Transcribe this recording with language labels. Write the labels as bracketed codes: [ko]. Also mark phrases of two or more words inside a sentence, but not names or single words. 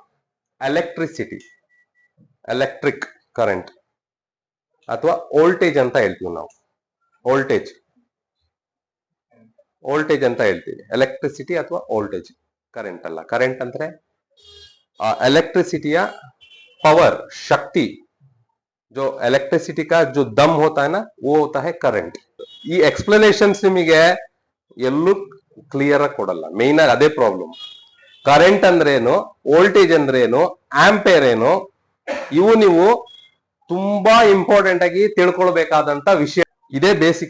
[kn] ಎಲೆಕ್ಟ್ರಿಸಿಟಿ, [en] electric current [kn] ಅಥವಾ ವೋಲ್ಟೇಜ್ ಅಂತ ಹೇಳ್ತೀವಿ ನಾವು. ವೋಲ್ಟೇಜ್ ಅಂತ ಹೇಳ್ತೀವಿ. ಎಲೆಕ್ಟ್ರಿಸಿಟಿ ಅಥವಾ ವೋಲ್ಟೇಜ್, ಕರೆಂಟ್ ಅಲ್ಲ. ಕರೆಂಟ್ ಅಂದ್ರೆ ಎಲೆಕ್ಟ್ರಿಸಿಟಿಯ ಪವರ್, ಶಕ್ತಿ. [hi] जो इलेक्ट्रिसिटी का जो दम होता है ना, वो होता है करंट. [kn] ಈ ಎಕ್ಸ್ಪ್ಲನೇಷನ್ಸ್ ನಿಮಗೆ ಎಲ್ಲೂ ಕ್ಲಿಯರ್ ಆಗಿ ಕೊಡಲ್ಲ. ಮೇನ್ ಆಗಿ ಅದೇ ಪ್ರಾಬ್ಲಮ್. ಕರೆಂಟ್ ಅಂದ್ರೇನು, ವೋಲ್ಟೇಜ್ ಅಂದ್ರೇನು, ಆಂಪೇರ್ ಏನು, ಇವು ನೀವು ತುಂಬಾ ಇಂಪಾರ್ಟೆಂಟ್ ಆಗಿ ತಿಳ್ಕೊಳ್ಬೇಕಾದಂತ ವಿಷಯ. ಇದೇ ಬೇಸಿಕ್.